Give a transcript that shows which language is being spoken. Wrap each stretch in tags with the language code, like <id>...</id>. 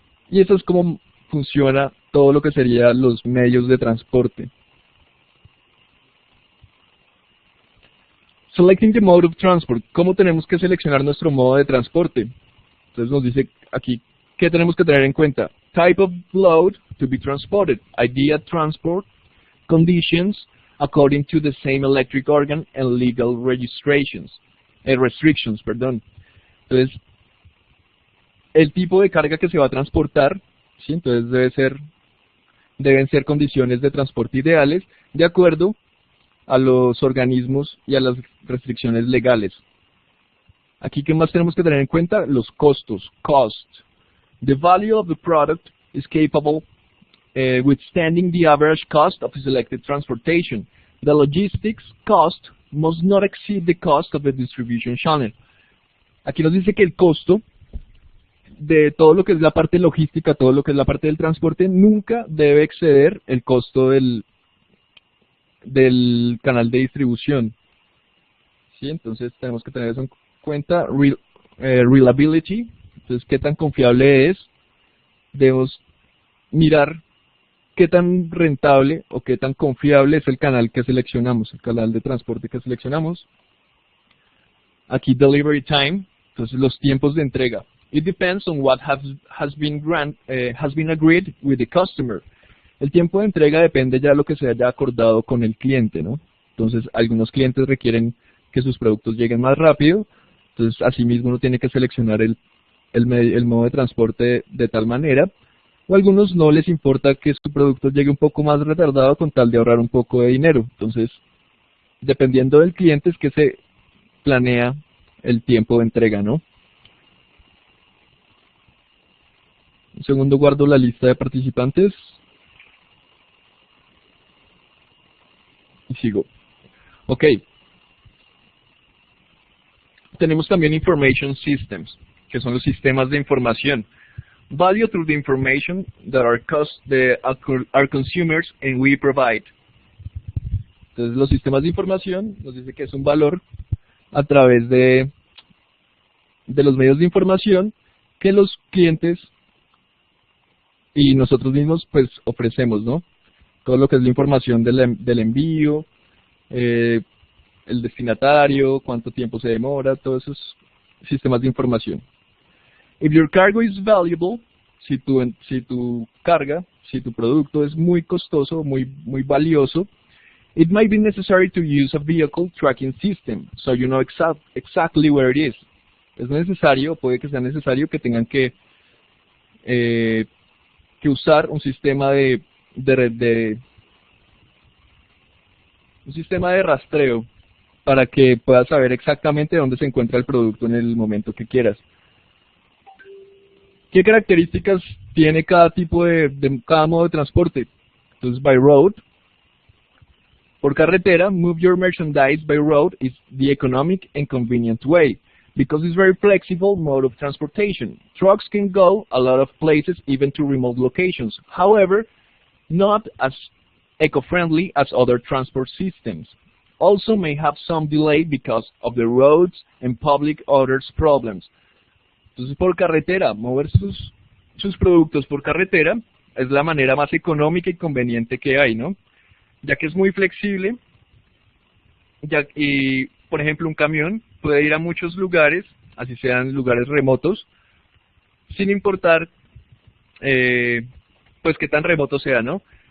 <es>Y eso es como funciona todo lo que serían los medios de transporte.</es> <en>Selecting the mode of transport.</en> <es>¿Cómo tenemos que seleccionar nuestro modo de transporte? Entonces nos dice aquí qué tenemos que tener en cuenta.</es> <en>Type of load to be transported. Idea transport. Conditions according to the same electric organ and legal restrictions.</en> <es>Entonces, el tipo de carga que se va a transportar, ¿sí? Entonces deben ser condiciones de transporte ideales de acuerdo a los organismos y a las restricciones legales. Aquí, ¿qué más tenemos que tener en cuenta? Los costos, cost.</es> <en>The value of the product is capable withstanding the average cost of selected transportation. The logistics cost must not exceed the cost of the distribution channel.</en> <es>Aquí nos dice que el costo de todo lo que es la parte logística, todo lo que es la parte del transporte, nunca debe exceder el costo del canal de distribución. ¿Sí? Entonces tenemos que tener eso en cuenta. Reliability, entonces qué tan confiable es. Debemos mirar qué tan rentable o qué tan confiable es el canal que seleccionamos, el canal de transporte que seleccionamos. Aquí</es> <en>delivery time,</en> <es>entonces los tiempos de entrega.</es> <en>It depends on what has been agreed with the customer.</en> <es>El tiempo de entrega depende ya de lo que se haya acordado con el cliente, ¿no? Entonces, algunos clientes requieren que sus productos lleguen más rápido, entonces asimismo uno tiene que seleccionar el modo de transporte de tal manera, o a algunos no les importa que su producto llegue un poco más retardado con tal de ahorrar un poco de dinero. Entonces, dependiendo del cliente es que se planea el tiempo de entrega, ¿no? Un segundo, guardo la lista de participantes. Y sigo. Ok. Tenemos también Information Systems, que son los sistemas de información.</es> <en>Value through the information that our consumers and we provide.</en> <es>Entonces los sistemas de información nos dice que es un valor a través de los medios de información que los clientes y nosotros mismos pues ofrecemos, ¿no? Todo lo que es la información del envío, el destinatario, cuánto tiempo se demora, todos esos sistemas de información.</es> <en>If your cargo is valuable,</en> <es>si tu carga, si tu producto es muy costoso, muy valioso,</es> <en>it might be necessary to use a vehicle tracking system, so you know exactly where it is.</en> <es>Es necesario, puede que sea necesario que tengan que usar un sistema de rastreo para que puedas saber exactamente dónde se encuentra el producto en el momento que quieras. ¿Qué características tiene cada tipo cada modo de transporte? Entonces,</es> <en>by road,</en> <es>Por carretera,</es> <en>move your merchandise by road is the economic and convenient way, because it's very flexible mode of transportation. Trucks can go a lot of places, even to remote locations. However, not as eco-friendly as other transport systems. Also may have some delay because of the roads and public orders problems.</en> <es>Entonces, por carretera, mover sus productos por carretera es la manera más económica y conveniente que hay, ¿no? Ya que es muy flexible, y por ejemplo un camión puede ir a muchos lugares, así sean lugares remotos, sin importar pues qué tan remoto sea, ¿no?</es>